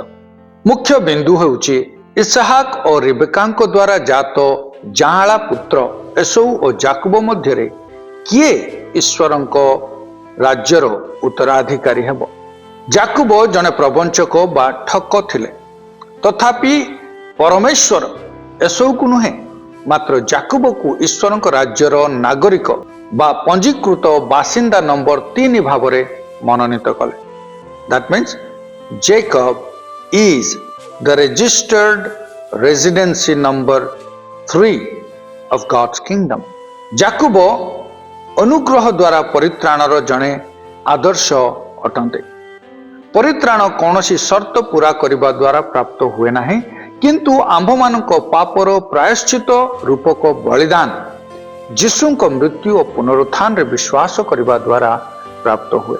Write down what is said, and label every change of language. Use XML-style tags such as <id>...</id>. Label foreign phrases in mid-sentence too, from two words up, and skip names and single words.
<or>ମୁଖ୍ୟ ବିନ୍ଦୁ ହେଉଛି ଇସାହାକ ଓ ରିବେକାଙ୍କ ଦ୍ୱାରା ଜାତ ଯାଆଁଳା ପୁତ୍ର ଏସଉ ଓ ଯାକୋବ ମଧ୍ୟରେ କିଏ ଈଶ୍ୱରଙ୍କ ରାଜ୍ୟର ଉତ୍ତରାଧିକାରୀ ହେବ। ଯାକୋବ ଜଣେ ପ୍ରବଞ୍ଚକ ବା ଠକ ଥିଲେ, ତଥାପି ପରମେଶ୍ୱର ଏସଉକୁ ନୁହେଁ ମାତ୍ର ଜାକୁବକୁ ଈଶ୍ୱରଙ୍କ ରାଜ୍ୟର ନାଗରିକ ବା ପଞ୍ଜୀକୃତ ବାସିନ୍ଦା ନମ୍ବର 3 ଭାବରେ ମନୋନୀତ କଲେ।</or> <en>That means Jacob is the registered residency number 3 of God's kingdom.</en> <or>ଜାକୁବ ଅନୁଗ୍ରହ ଦ୍ୱାରା ପରିତ୍ରାଣର ଜଣେ ଆଦର୍ଶ ଅଟନ୍ତି। ପରିତ୍ରାଣ କୌଣସି ସର୍ତ୍ତ ପୂରା କରିବା ଦ୍ୱାରା ପ୍ରାପ୍ତ ହୁଏ ନାହିଁ, କିନ୍ତୁ ଆମ୍ଭମାନଙ୍କ ପାପର ପ୍ରାୟଶ୍ଚିତ ରୂପକ ବଳିଦାନ ଯୀଶୁଙ୍କ ମୃତ୍ୟୁ ଓ ପୁନରୁତ୍ଥାନରେ ବିଶ୍ୱାସ କରିବା ଦ୍ୱାରା ପ୍ରାପ୍ତ ହୁଏ।</or>